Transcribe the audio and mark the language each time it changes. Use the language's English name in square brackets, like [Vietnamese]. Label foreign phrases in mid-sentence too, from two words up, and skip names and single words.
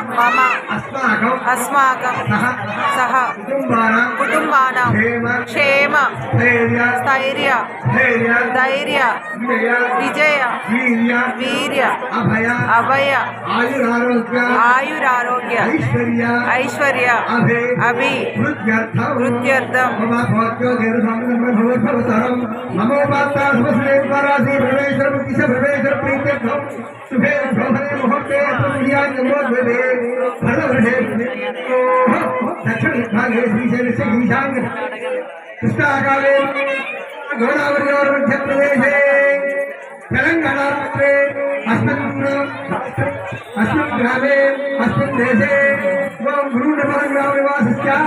[Sanskrit] అస్మాకం సహ కుటుంబానాం క్షేమ స్థైర్య ధైర్య విజయ వీర్య అభయ ఆయురారోగ్య ఐశ్వర్య అభి వృద్ధ్యర్థం दक्षिण विभागे श्रीशैल से ईशान्य कृष्णाकाले गोदावरी और मध्य प्रदेशे तेलंगाना राज्ये अस्मिन् ग्रामे अस्मिन् देशे गुरुनमः निवासस्य